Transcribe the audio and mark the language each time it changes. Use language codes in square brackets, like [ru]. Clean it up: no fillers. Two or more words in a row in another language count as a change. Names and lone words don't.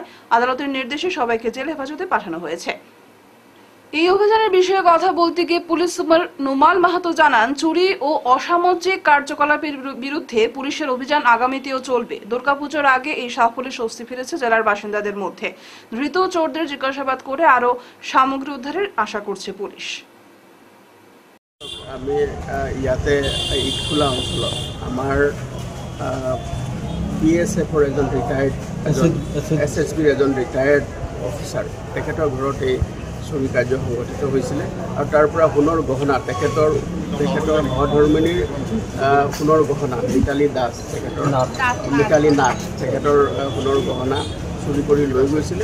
[bn] আদালতের নির্দেশে সবাইকে জেল হেফাজতে পাঠানো হয়েছে। এই অভিযানের বিষয়ে কথা বলতে গিয়ে পুলিশ সুপার নুমাল মাহাতো জানান, চুরি ও অসামাজিক কার্যকলাপের বিরুদ্ধে পুলিশের অভিযান আগামীতেও চলবে। দুর্গাপুজোর আগে এই সাফল্যে স্বস্তি ফিরেছে জেলার বাসিন্দাদের মধ্যে। ধৃত চোরদের জিজ্ঞাসাবাদ করে আরও সামগ্রী উদ্ধারের আশা করছে পুলিশ। [as] আমি ইয়াতে ইটখোলা অঞ্চলত আমাৰ BSFৰ এজন ৰিটায়াৰ্ড SSBৰ এজন [en] retired officer, [as] তেখেতৰ ঘৰত এই চুৰি কাৰ্য সংঘটিত হৈছিলে আৰু তাৰ পৰা সোণৰ গহনা, তেখেতৰ সহধৰ্মিনীৰ সোণৰ গহনা, মিতালী দাস, মিতালী নাথ, তেখেতৰ সোণৰ গহনা চুৰি কৰি লৈ গৈছিলে।